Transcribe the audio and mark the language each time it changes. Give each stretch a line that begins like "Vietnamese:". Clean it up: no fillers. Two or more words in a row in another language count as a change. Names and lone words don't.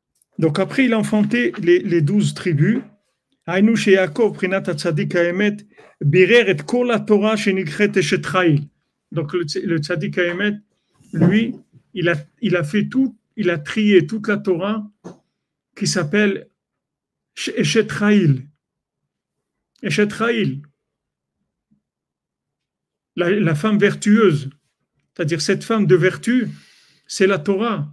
French: Donc après, il a enfanté les 12 tribus.
Hebrew: היינו שיעקב, בחינת הצדיק האמת, בירר את כל התורה שנקראת אשת חיל.
French: Donc le
Hebrew: צדיק האמת,
French: lui, il a fait tout, il a trié toute la Torah qui s'appelle
Hebrew: אשת חיל. אשת חיל,
French: la femme vertueuse, c'est-à-dire cette femme de vertu, c'est la Torah.